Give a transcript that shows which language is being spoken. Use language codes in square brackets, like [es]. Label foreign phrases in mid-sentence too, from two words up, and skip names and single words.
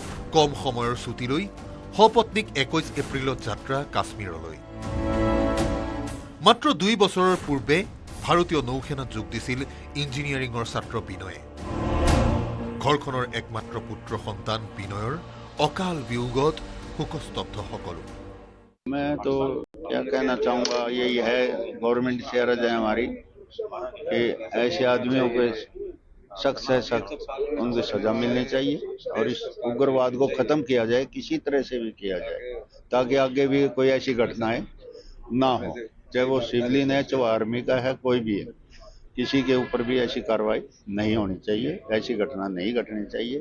[as] কম সময়ৰ ছুটীলৈ সপত্নীক 21 এপ্ৰিলত যাত্ৰা কাশ্মীৰলৈ। মাত্ৰ 2 বছৰৰ পূৰ্বে ভাৰতীয় নৌসেনাত যোগ দিছিল ইঞ্জিনিয়াৰিঙৰ ছাত্ৰ বিনয়ে। ঘৰখনৰ একমাত্ৰ পুত্ৰ সন্তান বিনয়ৰ অকাল বিয়োগত শোকস্তব্ধ সকলো। [hi] मैं तो क्या कहना चाहूँगा, यही है गवर्नमेंट से अर्ज है हमारी कि ऐसे आदमियों पे सख्त से सख्त उनको सजा मिलनी चाहिए और इस उग्रवाद को खत्म किया जाए, किसी तरह से भी किया जाए, ताकि आगे भी कोई ऐसी घटनाएं ना हो, चाहे वो सिविलियन है चाहे आर्मी का है, कोई भी है, किसी के ऊपर भी ऐसी कार्रवाई नहीं होनी चाहिए, ऐसी घटना नहीं घटनी चाहिए।